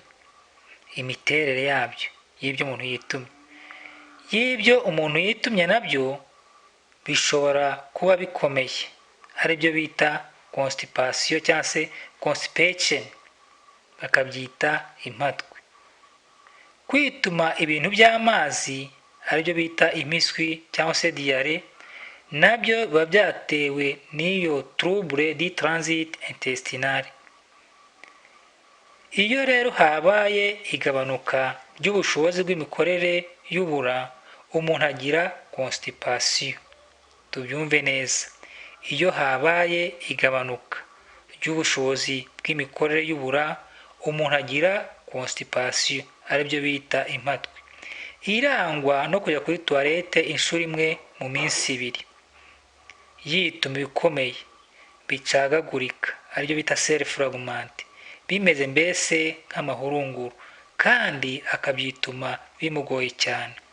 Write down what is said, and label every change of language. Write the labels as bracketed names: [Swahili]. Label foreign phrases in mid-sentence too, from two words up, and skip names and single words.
[Kinyarwanda] Imiterere yabyo y'ibyo umuntu yitumye, y'ibyo umuntu yitumye nabyo bishobora kuba bikomeye, aribyo bita constipation cyangwa se constipation, bakabyita impatwe. Kwituma ibintu by'amazi aribyo bita impiswi cyangwa se diarrhée, nabyo biba byatewe n'iyo [French] trouble du transit intestinal. [Kinyarwanda] Iyo rero habaye igabanuka ry'ubushobozi bw'imikorere y'ubura, umuntu agira constipation. Tubyumve neza, iyo habaye igabanuka ry'ubushobozi bw'imikorere y'ubura, umuntu agira constipation, aribyo bita impatwe, irangwa no kujya kuri toilette inshuro imwe mu minsi 2, yituma ibikomeye, bicagagurika aribyo bita [French] cell fragment, [Kinyarwanda] bimeze mbese nk'amahurunguru, kandi akabyituma bimugoye cyane.